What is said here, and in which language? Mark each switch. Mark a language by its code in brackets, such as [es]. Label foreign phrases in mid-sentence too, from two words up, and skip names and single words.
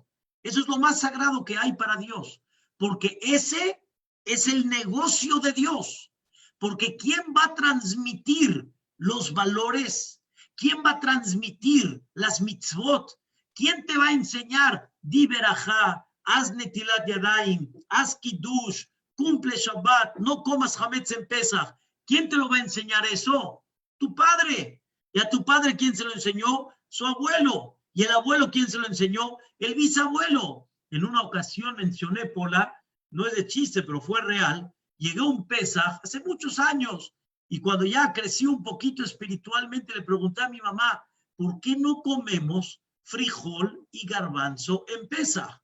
[es] Eso es lo más sagrado que hay para Dios, porque ese es el negocio de Dios. Porque ¿quién va a transmitir los valores? ¿Quién va a transmitir las mitzvot? ¿Quién te va a enseñar? Di berajá, haz [he] נטילת ידיים, [es] haz kiddush, cumple Shabbat, no comas hametz en Pesach. ¿Quién te lo va a enseñar eso? Tu padre. ¿Y a tu padre quién se lo enseñó? Su abuelo. ¿Y el abuelo quién se lo enseñó? El bisabuelo. En una ocasión mencioné, Pola, no es de chiste, pero fue real, llegué a un Pesaj hace muchos años y cuando ya crecí un poquito espiritualmente le pregunté a mi mamá, ¿por qué no comemos frijol y garbanzo en Pesaj.